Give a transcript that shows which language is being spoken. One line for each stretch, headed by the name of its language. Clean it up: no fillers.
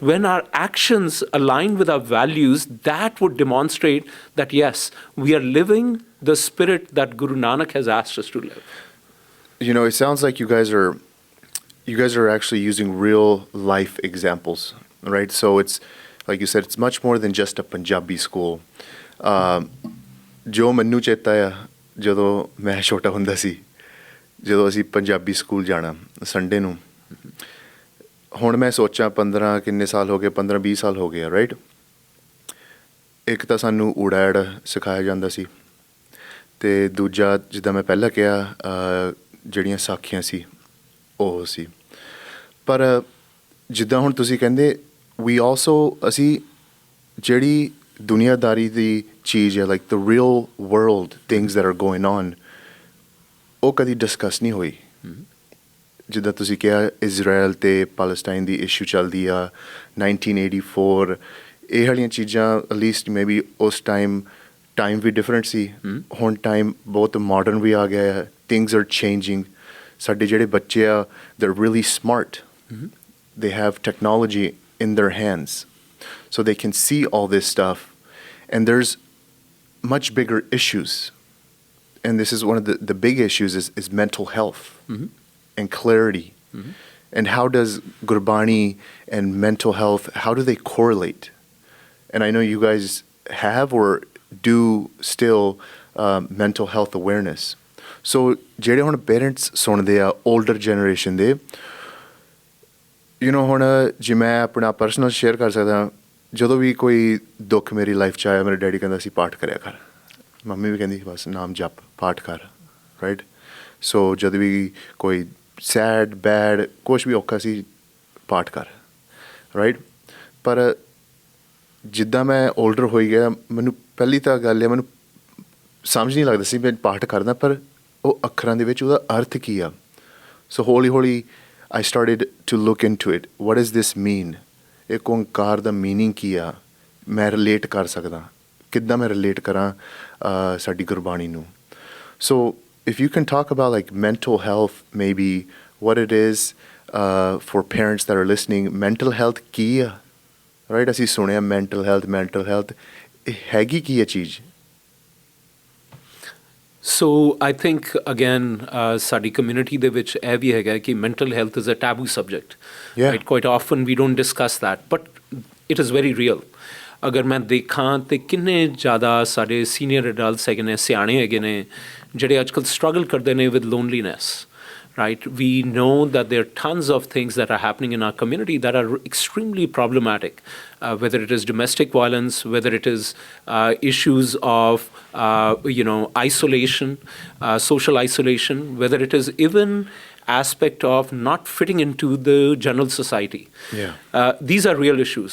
English: When our actions align with our values, that would demonstrate that yes, we are living the spirit that Guru Nanak has asked us to live. It sounds like you guys are actually using real life examples, right? So it's like you said, it's much more than just a Punjabi school.
Punjabi: Jo manu cheta hai jadon main chota hunda si, ਜਦੋਂ ਅਸੀਂ Punjabi school ਜਾਣਾ Sunday ਨੂੰ, ਹੁਣ ਮੈਂ ਸੋਚਾਂ 15 ਕਿੰਨੇ ਸਾਲ ਹੋ ਗਏ, 15-20 ਸਾਲ ਹੋ ਗਏ ਆ, ਰਾਈਟ? ਇੱਕ ਤਾਂ ਸਾਨੂੰ ਊੜਾ ਐੜ ਸਿਖਾਇਆ ਜਾਂਦਾ ਸੀ, ਅਤੇ ਦੂਜਾ ਜਿੱਦਾਂ ਮੈਂ ਪਹਿਲਾਂ ਕਿਹਾ ਜਿਹੜੀਆਂ ਸਾਖੀਆਂ ਸੀ ਉਹ ਸੀ। ਪਰ ਜਿੱਦਾਂ ਹੁਣ ਤੁਸੀਂ ਕਹਿੰਦੇ ਅਸੀਂ ਜਿਹੜੀ ਦੁਨੀਆਦਾਰੀ ਦੀ ਚੀਜ਼ ਹੈ,
English: like the real world things that are going on,
Punjabi: ਉਹ ਕਦੀ ਡਿਸਕਸ ਨਹੀਂ ਹੋਈ। ਜਿੱਦਾਂ ਤੁਸੀਂ ਕਿਹਾ ਇਜ਼ਰਾਈਲ ਅਤੇ ਪੈਲਸਟਾਈਨ ਦੀ ਇਸ਼ੂ ਚੱਲਦੀ ਆ, 1984, ਇਹ ਵਾਲੀਆਂ ਚੀਜ਼ਾਂ ਐਟਲੀਸਟ ਮੇ ਬੀ ਉਸ ਟਾਈਮ ਵੀ ਡਿਫਰੈਂਟ ਸੀ, ਹੁਣ ਟਾਈਮ ਬਹੁਤ ਮਾਡਰਨ ਵੀ ਆ ਗਿਆ ਹੈ,
English: Things are changing.
Punjabi: ਸਾਡੇ ਜਿਹੜੇ ਬੱਚੇ ਆ
English: they're really smart, they have technology in their hands, so they can see all this stuff, and there's much bigger issues. And this is one of the big issues is mental health and clarity. And how does Gurbani and mental health, how do they correlate? And I know you guys have or do still mental health awareness. So ਜਿਹੜੇ ਹੁਣ parents ਸੁਣਦੇ ਆ older generation ਦੇ, ਹੁਣ ਜੇ ਮੈਂ ਆਪਣਾ personal share ਕਰ ਸਕਦਾ, ਜਦੋਂ ਵੀ ਕੋਈ ਦੁੱਖ ਮੇਰੀ ਲਾਈਫ 'ਚ ਆਇਆ, ਮੇਰੇ ਡੈਡੀ ਕਹਿੰਦਾ ਸੀ ਪਾਠ ਕਰਿਆ ਕਰ, ਮੰਮੀ ਵੀ ਕਹਿੰਦੀ ਬਸ ਨਾਮ ਜਪ ਪਾਠ ਕਰ, ਰਾਈਟ? ਸੋ ਜਦ ਵੀ ਕੋਈ ਸੈਡ ਬੈਡ ਕੁਛ ਵੀ ਔਖਾ ਸੀ, ਪਾਠ ਕਰ, ਰਾਈਟ? ਪਰ ਜਿੱਦਾਂ ਮੈਂ ਓਲਡਰ ਹੋਈ ਗਿਆ, ਮੈਨੂੰ ਪਹਿਲੀ ਤਾਂ ਗੱਲ ਹੈ, ਮੈਨੂੰ ਸਮਝ ਨਹੀਂ ਲੱਗਦਾ ਸੀ ਮੈਂ ਪਾਠ ਕਰਦਾ, ਪਰ ਉਹ ਅੱਖਰਾਂ ਦੇ ਵਿੱਚ ਉਹਦਾ ਅਰਥ ਕੀ ਆ।
Punjabi: ਸੋ ਹੌਲੀ ਹੌਲੀ
English: I started to look into it. What does this mean?
Punjabi: ਇੱਕ ਓਂਕਾਰ ਦਾ ਮੀਨਿੰਗ ਕੀ ਆ, ਮੈਂ ਰਿਲੇਟ ਕਰ ਸਕਦਾ, ਕਿੱਦਾਂ ਮੈਂ ਰਿਲੇਟ ਕਰਾਂ ਸਾਡੀ ਗੁਰਬਾਣੀ ਨੂੰ।
English: So if you can talk about like mental health, maybe what it is for parents that are listening, mental health
Punjabi: ਕੀ ਆ,
English: Right?
Punjabi: ਅਸੀਂ ਸੁਣਿਆ mental health, ਹੈਗੀ ਕੀ ਇਹ ਚੀਜ਼?
English: So I think again,
Punjabi: ਸਾਡੀ community ਦੇ ਵਿੱਚ ਇਹ ਵੀ ਹੈਗਾ ਕਿ
English: mental health is a taboo subject. Yeah. Right? Quite often we don't discuss that, but it is very real.
Punjabi: ਅਗਰ ਮੈਂ ਦੇਖਾਂ ਤੇ ਕਿੰਨੇ ਜ਼ਿਆਦਾ ਸਾਡੇ ਸੀਨੀਅਰ ਅਡਲਟਸ ਹੈਗੇ ਨੇ, ਸਿਆਣੇ ਹੈਗੇ ਨੇ, ਜਿਹੜੇ ਅੱਜ ਕੱਲ੍ਹ ਸਟਰਗਲ ਕਰਦੇ ਨੇ
English: With loneliness, right? We know that there are tons of things that are happening in our community that are extremely problematic, whether it is domestic violence, whether it is issues of, isolation, social isolation, whether it is even aspect of not fitting into the general society. These are real issues.